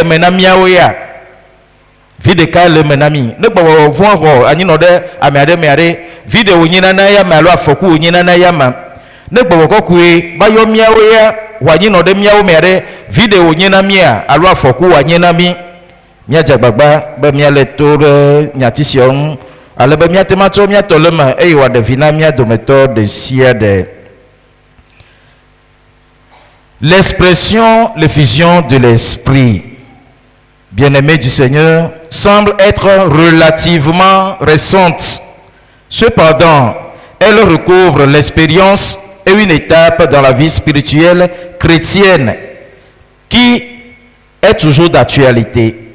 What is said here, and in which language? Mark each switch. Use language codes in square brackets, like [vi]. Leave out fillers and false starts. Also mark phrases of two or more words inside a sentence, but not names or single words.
[ee] me na míawo ya vi ɖeka ye le me na mí ne gbɔgbɔ vɔ̃ xɔ anyi nɔ ɖe ame aɖe mea ɖe vi ɖe wònye nana ya me alo afɔku wònye nana ya me ne gbɔgbɔ kɔkɔe va yɔ míawo ya ho anyi nɔ ɖe míawo mea ɖe vi ɖe wònye na mía alo afɔku wòanye na mí míadze agbagba be míale to ɖe nyati sia ŋu ale be míate ma tsɔ míatɔ le me eye wòaɖe vi na mía dometɔ ɖe sia ɖe. [fr] L'expression l'effusion de l'esprit, bien-aimé du Seigneur, semble être relativement récente. Cependant, elle recouvre l'expérience et une étape dans la vie spirituelle chrétienne qui est toujours d'actualité.